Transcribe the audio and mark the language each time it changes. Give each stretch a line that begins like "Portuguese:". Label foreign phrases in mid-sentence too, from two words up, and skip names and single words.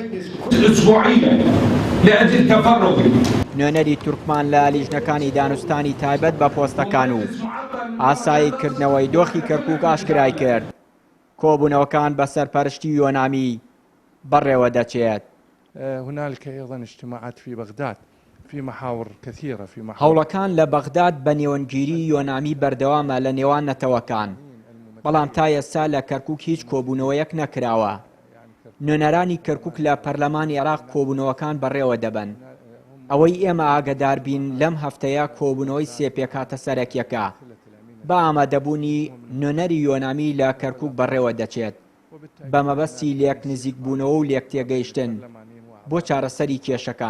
Central Kurdish: نوێنەری تورکمان لە لیژنەکانی دانوستانی تایبەت بە پۆستەکان و ئاساییکردنەوەی دۆخی کەرکووک ئاشکرای کرد کۆبوونەوەکان بە سەرپەرشتی یۆنامی بەڕێوە دەچێت.
Arabic: هنالك أيضا اجتماعات في بغداد في محاور كثيرة في محاور
Central Kurdish: هەوڵەکان لە بەغداد بە نێوەنگیری یۆنامی بەردەوامە لە نێوان نەتەوەکان، بەڵام تا ئێستا لە کەرکووک هیچ کۆبوونەوەیەک نەکراوە. نوێنەرانی کەرکووک لە پەرلەمانی عێراق کۆبوونەوەکان بەڕێوە دەبن. ئەوەی ئێمە ئاگادار بین لەم هەفتەیە کۆبوونەوەی سێ پێکهاتە سەرەکیەکە بە ئامادەبوونی نوێنەری یۆنامی لە کەرکووک بەڕێوە دەچێت بە مەبەستی لێک نزیکبوونەوە و لێک تێگەیشتن بۆ چارەسەری کێشەکان.